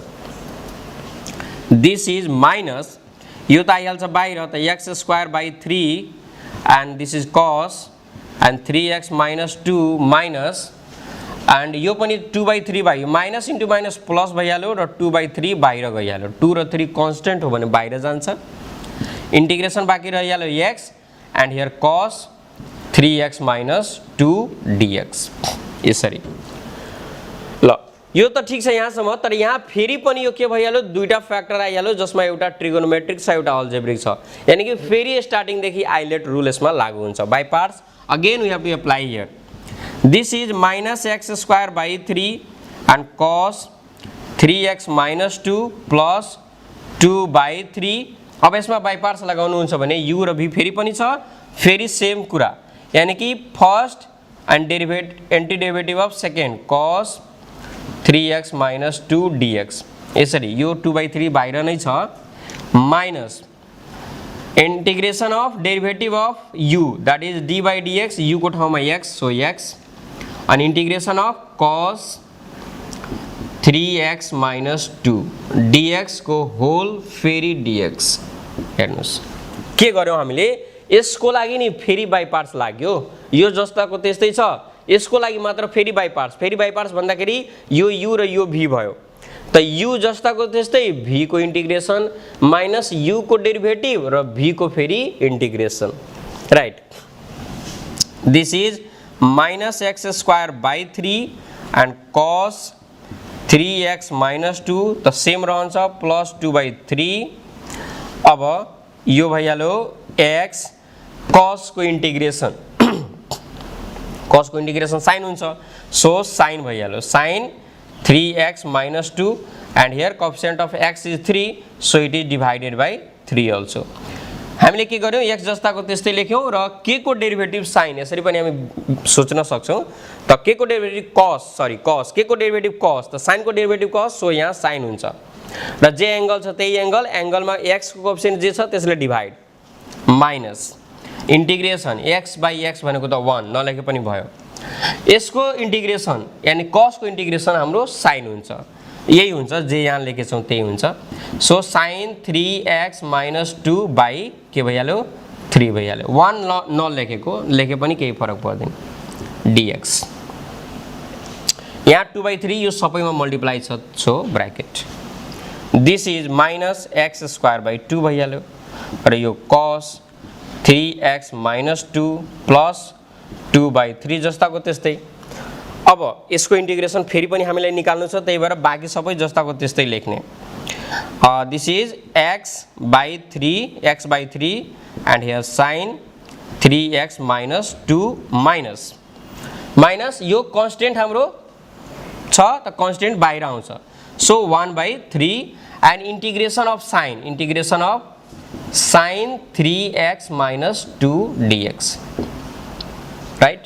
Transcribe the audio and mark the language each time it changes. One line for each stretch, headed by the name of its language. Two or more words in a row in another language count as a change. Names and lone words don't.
English: this is minus,
Nepali: यो त आइहाल्छ बाहिर त
English: x square by 3 and this is cos and 3x minus 2 minus,
Nepali: एन्ड यो पनि 2/3 भयो,
English: minus into minus plus
Nepali: भइहाल्यो र 2/3 बाहिर गइहाल्यो, 2 र 3 कन्स्टेन्ट हो भने बाहिर जान्छ, इंटीग्रेशन बाँकी रहिहाल्यो
English: x and here cos 3x minus 2 dx,
Nepali: यसरी। ल यो त ठीक छ यहाँसम्म, तर यहाँ फेरि पनि यो के भइहाल्यो, दुईटा फ्याक्टर आइहाल्यो जसमा एउटा ट्रिगोनोमेट्रिक छ एउटा अल्जेब्रिक छ, यानी कि फेरि स्टार्टिङ देखि आइलेट रुल यसमा लागू हुन्छ।
English: by parts again we have to apply here, this is minus x square by 3 and cos 3x - 2 plus 2/3.
Nepali: अब यसमा
English: by parts
Nepali: लगाउनुहुन्छ भने u र v फेरि पनि छ, फेरि सेम कुरा, यानी कि
English: first and antiderivative of second cos 3x - 2 dx.
Nepali: यसरी यो 2/3 बाहिर नै छ,
English: minus integration of derivative of u that is d by dx, u
Nepali: को ठाउँमा
English: x, so x, and integration of cos 3x - 2 dx को होल फेरि dx।
Nepali: हेर्नुस् के गर्यौं हामीले, यसको लागि नि फेरि
English: by parts
Nepali: लाग्यो, यो जस्ताको त्यस्तै छ, यसको लागि मात्र फेरि
English: by parts
Nepali: भन्दाखेरि यो u र यो v भयो, त u जस्ताको त्यस्तै v को इंटीग्रेशन माइनस u को डेरिवेटिभ र v को फेरि इंटीग्रेशन, राइट।
English: this is -x²/3 and cos 3x - 2
Nepali: त सेम रहन्छ
English: plus 2/3.
Nepali: अब यो भइहाल्यो x, cos को इंटीग्रेशन साइन हुन्छ, सो साइन भइहाल्यो, साइन 3x - 2
English: and here coefficient of x is 3, so it is divided by 3 also।
Nepali: हामीले के गर्यौं, x जस्ताको त्यस्तै लेख्यौं र k को डेरिभेटिभ साइन यसरी पनि हामी सोच्न सक्छौं, त k को डेरिभेटिभ cos k को डेरिभेटिभ cos, त sin को डेरिभेटिभ cos, सो यहाँ साइन हुन्छ र जे एंगल छ त्यही एंगलमा x को कोएफिसिएन्ट जे छ त्यसले डिभाइड,
English: minus integration x/x
Nepali: भनेको त 1 नलेखे पनि भयो, यसको इंटीग्रेशन यानी cos को इंटीग्रेशन हाम्रो साइन हुन्छ, यही हुन्छ जे यहाँ लेखेछौं त्यही हुन्छ, सो sin 3x - 2 बाइ के भइहाल्यो 3 भइहाल्यो, 1 नलेखेको लेखे पनि केही फरक पर्दैन, dx। यहाँ 2/3 यो सबैमा मल्टिप्लाई छ, सो ब्रैकेट,
English: this is -x²/2
Nepali: भइहाल्यो र यो cos 3x - 2 प्लस 2/3 जस्ताको त्यस्तै। अब यसको इंटीग्रेशन फेरि पनि हामीलाई निकाल्नु छ, त्यही भएर बाँकी सबै जस्ताको त्यस्तै लेख्ने,
English: this is x/3 and here sin 3x - 2 minus
Nepali: यो कन्स्टेन्ट हाम्रो छ, त कन्स्टेन्ट बाहिर आउँछ, सो 1/3 एंड
English: integration of sin 3x - 2 dx,
Nepali: राइट।